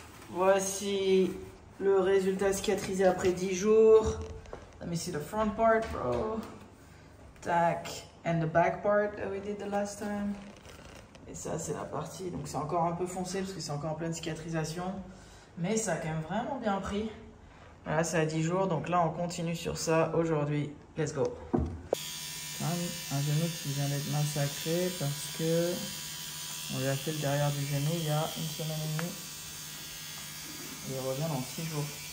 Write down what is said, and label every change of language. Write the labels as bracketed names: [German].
[French] Voici le résultat cicatrisé après 10 jours. [English] Let me see the front part, bro. Tac. And the back part that we did the last time. [French] Et ça, c'est la partie. Donc, c'est encore un peu foncé parce que c'est encore en pleine cicatrisation. Mais ça a quand même vraiment bien pris. Voilà, c'est à 10 jours. Donc là, on continue sur ça aujourd'hui. [English] Let's go. [French] Un genou qui vient d'être massacré parce que on lui a fait le derrière du genou il y a 1 semaine et demie. Et il revient dans 6 jours.